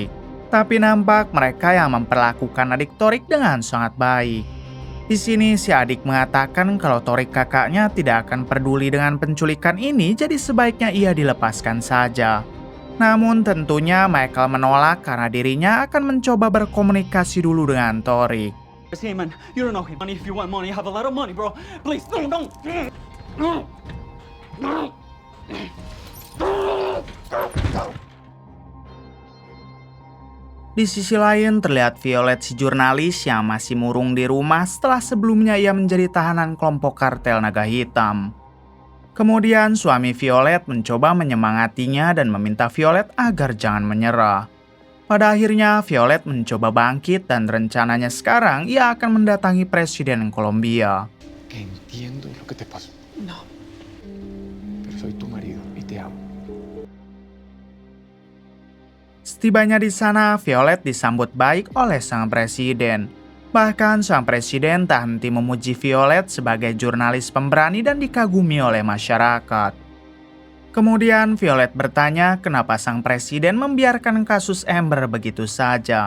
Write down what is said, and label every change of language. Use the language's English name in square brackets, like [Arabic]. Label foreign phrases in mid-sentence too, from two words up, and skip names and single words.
[Indonesian] Tapi nampak mereka yang memperlakukan adik Torik dengan sangat baik. Di sini si adik mengatakan kalau Torik kakaknya tidak akan peduli dengan penculikan ini, jadi sebaiknya ia dilepaskan saja. Namun tentunya Michael menolak karena dirinya akan mencoba berkomunikasi dulu dengan Torik. [English] Hey man, you don't know him. If you want money, have a lot of money, bro. Please, don't. [Indonesian] Di sisi lain terlihat Violet si jurnalis yang masih murung di rumah setelah sebelumnya ia menjadi tahanan kelompok kartel naga hitam. Kemudian suami Violet mencoba menyemangatinya dan meminta Violet agar jangan menyerah. Pada akhirnya Violet mencoba bangkit dan rencananya sekarang ia akan mendatangi Presiden Kolombia. [Spanish] Entiendo lo que te pasó. No. Pero soy tu marido y te amo. [Indonesian] Setibanya di sana, Violet disambut baik oleh sang presiden. Bahkan sang presiden tak henti memuji Violet sebagai jurnalis pemberani dan dikagumi oleh masyarakat. Kemudian Violet bertanya kenapa sang presiden membiarkan kasus Amber begitu saja.